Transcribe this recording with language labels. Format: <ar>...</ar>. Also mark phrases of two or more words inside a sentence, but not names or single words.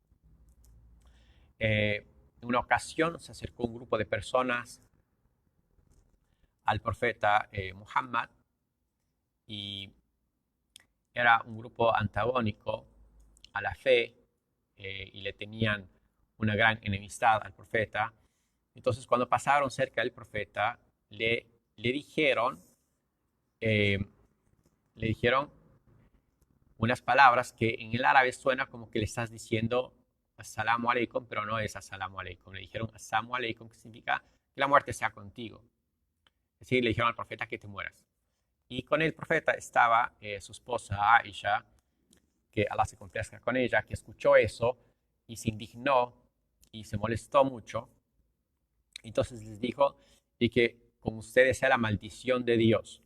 <es>En una ocasión se acercó un grupo de personas al profeta Muhammad y era un grupo antagónico a la fe y le tenían una gran enemistad al profeta. Entonces, cuando pasaron cerca del profeta, le dijeron unas palabras que en el árabe suena como que le estás diciendo</es> <ar>السلام عليكم,</ar> <es>pero no es</es> <ar>السلام عليكم.</ar> <es>Le dijeron</es> <ar>السلام عليكم,</ar> <es>que significa que la muerte sea contigo. Es decir, le dijeron al profeta que te mueras. Y con el profeta estaba su esposa Aisha, que Allah se complazca con ella, que escuchó eso y se indignó y se molestó mucho. Entonces les dijo, y que con ustedes sea la maldición de Dios.</es>